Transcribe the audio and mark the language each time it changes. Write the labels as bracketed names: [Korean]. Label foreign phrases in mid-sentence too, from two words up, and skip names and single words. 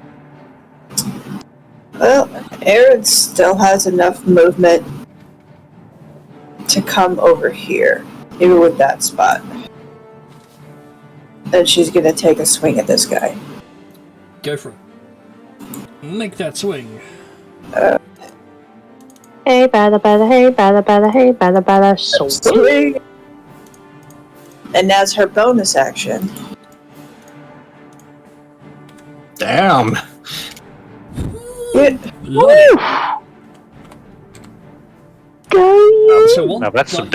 [English] well, Aaron still has enough movement to come over here, even with that spot. And she's gonna take a swing at this guy. Go for it. Make that swing. Hey, bada bada, hey, bada bada, hey, bada bada, swing! And now's her bonus action. Damn. Yeah. Lovely. Go you! So one, Now that's some